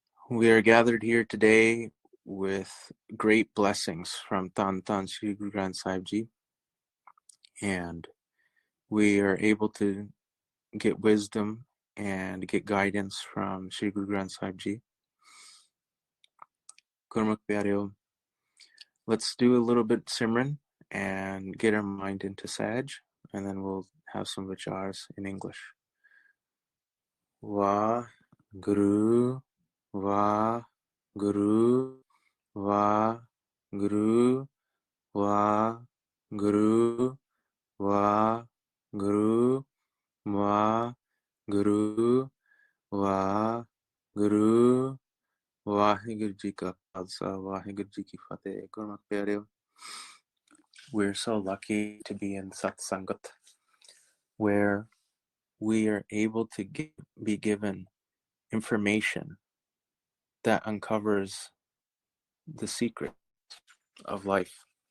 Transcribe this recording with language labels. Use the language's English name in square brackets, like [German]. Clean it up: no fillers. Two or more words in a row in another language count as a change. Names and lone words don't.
[English] We are gathered here today with great blessings from Tan Sri Guru Granth Sahib Ji, and we are able to get wisdom and get guidance from Sri Guru Granth Sahib Ji. [Punjabi] ਗੁਰਮੁਖ ਪਿਆਰਿਓ, [English] let's do a little bit Simran and get our mind into Sahaj, and then we'll have some vichars in English. [Punjabi] ਵਾਹ ਗੁਰੂ, ਵਾਹ ਗੁਰੂ, ਵਾਹ ਗੁਰੂ, ਵਾਹ ਗੁਰੂ, ਵਾਹ ਗੁਰੂ, ਵਾਹ ਗੁਰੂ, ਵਾਹ ਗੁਰੂ, ਵਾਹਿਗੁਰੂ ਜੀ ਕਾ ਖਾਲਸਾ, ਵਾਹਿਗੁਰੂ ਜੀ ਕੀ ਫ਼ਤਹਿ. ਗੁਰਮੁਖ ਪਿਆਰਿਓ, [English] we're so lucky to be in [Punjabi] ਸਤਿ ਸੰਗਤ, [English] where we are able to be given information that uncovers the secret of life.